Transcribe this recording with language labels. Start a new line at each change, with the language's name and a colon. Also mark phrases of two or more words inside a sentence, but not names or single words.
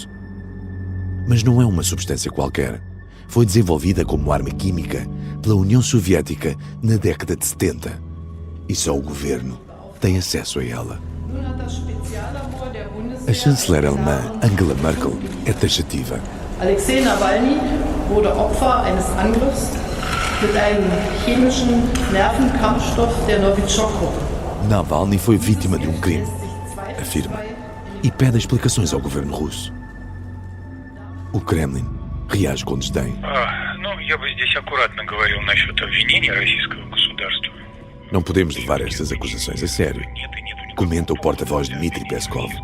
Portuguese: Mas não é uma substância qualquer. Foi desenvolvida como arma química pela União Soviética na década de 70 e só o governo tem acesso a ela. A chanceler alemã Angela Merkel é taxativa.
German: Alexei Navalny wurde Opfer eines Angriffs mit einem chemischen Nervenkampfstoff der Novichok-Gruppe.
Portuguese: Navalny foi vítima de um crime, afirma, e pede explicações ao governo russo. O Kremlin reage com desdém. Não podemos levar estas acusações a sério, comenta o porta-voz Dmitry Peskov.